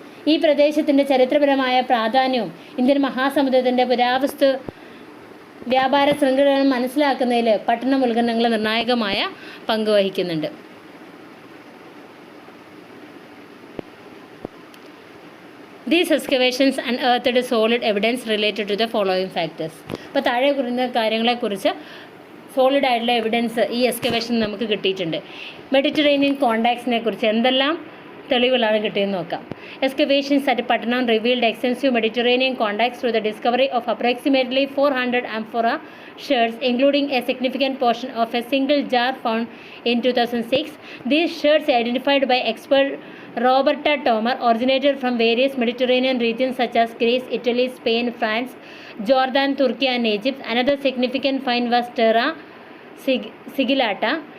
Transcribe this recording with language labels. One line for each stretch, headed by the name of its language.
Malayalam: ഈ പ്രദേശത്തിൻ്റെ ചരിത്രപരമായ പ്രാധാന്യവും ഇന്ത്യൻ മഹാസമുദ്രത്തിൻ്റെ പുരാവസ്തു വ്യാപാര ശൃംഖലകളും മനസ്സിലാക്കുന്നതിൽ പട്ടണം ഉത്ഖനനങ്ങൾ നിർണായകമായ പങ്ക് വഹിക്കുന്നുണ്ട്.
English: These excavations unearthed solid evidence related to the following factors.
Malayalam: അപ്പോൾ താഴെ കുറിക്കുന്ന കാര്യങ്ങളെക്കുറിച്ച് സോളിഡ് ആയിട്ടുള്ള എവിഡൻസ് ഈ എക്സ്കവേഷൻ നമുക്ക് കിട്ടിയിട്ടുണ്ട്. മെഡിറ്ററേനിയൻ കോണ്ടാക്ട്സിനെ കുറിച്ച് എന്തെല്ലാം തെളിവുകളാണ് കിട്ടിയെന്ന് നോക്കാം.
English: Excavations at Pattanam revealed extensive Mediterranean contacts through the discovery of approximately 400 amphora sherds, including a significant portion of a single jar found in 2006. These sherds, identified by expert Roberta Tomer, originated from various Mediterranean regions such as Greece, Italy, Spain, France, Jordan, Turkey and Egypt. Another significant find was Terra sigillata,